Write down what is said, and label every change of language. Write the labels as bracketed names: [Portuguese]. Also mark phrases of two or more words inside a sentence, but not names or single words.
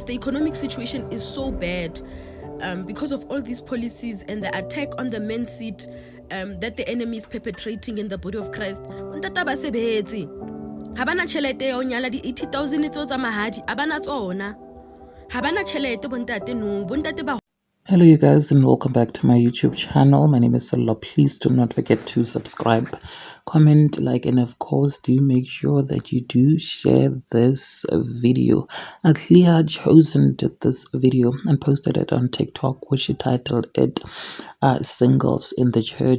[English] The economic situation is so bad because of all these policies and the attack on the men's seat that the enemy is perpetrating in the body of Christ. [Southern Sotho] Bontate ba sebetse ha bana tšhelete ya o nyala di 80,000 tseo tsa mahadi ha bana tsona, ha bana tšhelete bontate no, bontate ba. [English] Hello you guys and welcome back to my YouTube channel. My name is Sello. Please do not forget to subscribe, comment, like, and of course do make sure that you do share this video. Clear Chosen did this video and posted it on TikTok, which she titled it Singles in the Church.